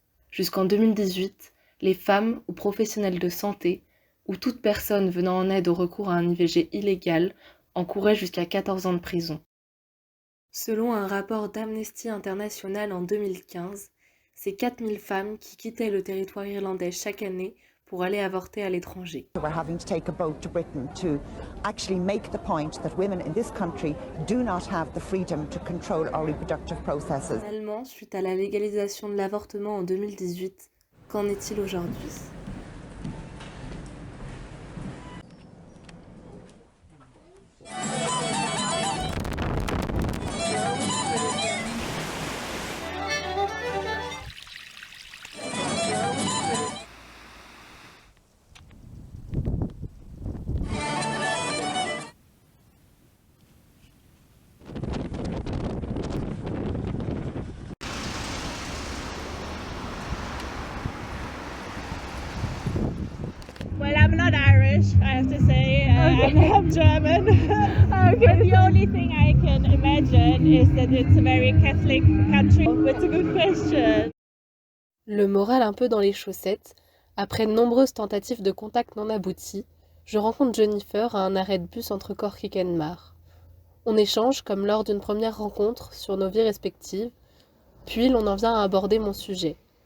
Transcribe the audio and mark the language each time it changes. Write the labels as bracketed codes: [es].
[fr] Jusqu'en 2018, les femmes ou professionnels de santé, ou toute personne venant en aide au recours à un IVG illégal, encouraient jusqu'à 14 ans de prison. Selon un rapport d'Amnesty International en 2015, c'est 4000 femmes qui quittaient le territoire irlandais chaque année pour aller avorter à l'étranger. [en] We're having to take a boat to Britain to actually make the point that women in this country do not have the freedom to control our reproductive processes. [fr] Finalement, suite à la légalisation de l'avortement en 2018, qu'en est-il aujourd'hui ? [en] Well, I'm not Irish, I have to say. I'm German. Okay. But the only thing I can imagine is that it's a very Catholic country. It's a good question. [fr] Le moral un peu dans les chaussettes, après de nombreuses tentatives de contact non abouties, je rencontre Jennifer à un arrêt de bus entre Cork et Kenmare. On échange comme lors d'une première rencontre sur nos vies respectives, puis l'on en vient à aborder mon sujet.